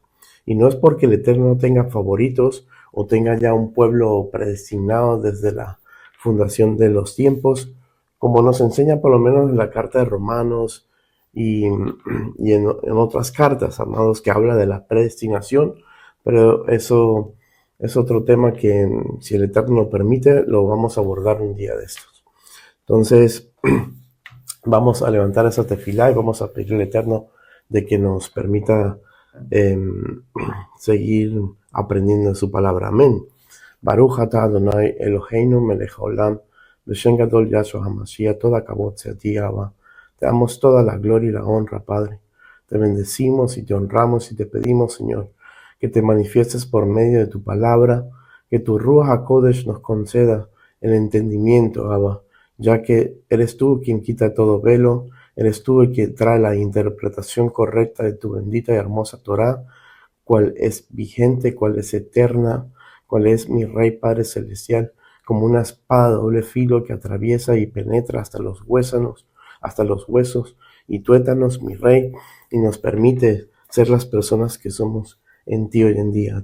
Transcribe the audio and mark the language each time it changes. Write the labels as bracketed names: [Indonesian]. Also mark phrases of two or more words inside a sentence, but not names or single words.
[Spanish] Y no es porque el Eterno no tenga favoritos o tenga ya un pueblo predestinado desde la fundación de los tiempos, como nos enseña por lo menos en la carta de Romanos y en otras cartas, amados, que habla de la predestinación, pero eso es otro tema que, si el Eterno lo permite, lo vamos a abordar un día de estos. Entonces, vamos a levantar esa tefilá y vamos a pedir al Eterno de que nos permita eh, seguir aprendiendo su palabra. Amén. [Hebrew] ברוך אתה אדוני אלוהינו מלך העולם, בשם גדול ישוע המשיח, [Spanish] toda kabod sea a ti, Abba. Te damos toda la gloria y la honra, Padre. Te bendecimos y te honramos y te pedimos, Señor, que te manifiestes por medio de tu palabra, que tu [Hebrew] רוח הקודש [Spanish] nos conceda el entendimiento, Abba, ya que eres tú quien quita todo velo, eres tú el que trae la interpretación correcta de tu bendita y hermosa Torá, cual es vigente, cual es eterna, cual es mi Rey Padre Celestial, como una espada de doble filo que atraviesa y penetra hasta los huesos y tuétanos, mi Rey, y nos permite ser las personas que somos en ti hoy en día.